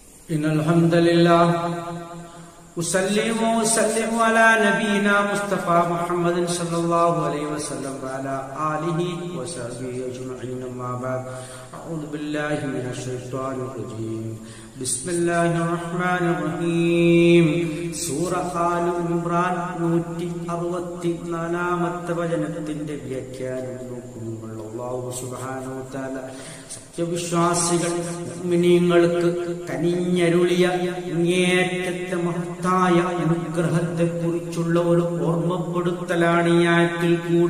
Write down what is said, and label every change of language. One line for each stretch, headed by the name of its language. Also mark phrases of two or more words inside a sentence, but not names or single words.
Arabic: إن الحمد لله أسلم وأسلم على نبينا مصطفى محمد صلى الله عليه وسلم وعلى آله وصحبه أجمعين أما بعد أعوذ بالله من الشيطان الرجيم بسم الله الرحمن الرحيم സൂറ ആൽ ഇംറാൻ
Malayalam: 164 വചനത്തിന്റെ വ്യാഖ്യാനം നോക്കുമ്പോൾ
Arabic: الله سبحانه وتعالى
Malayalam: സത്യവിശ്വാസികൾ മുഅ്മിനീങ്ങൾക്ക് കനിഞ്ഞരുളിയ അങ്ങേയറ്റത്തെ മഹത്തായ അനുഗ്രഹത്തെ കുറിച്ചുള്ള ഒരു ഓർമ്മപ്പെടുത്തലാണ് ഈ ആയത്തിൽ കൂടി.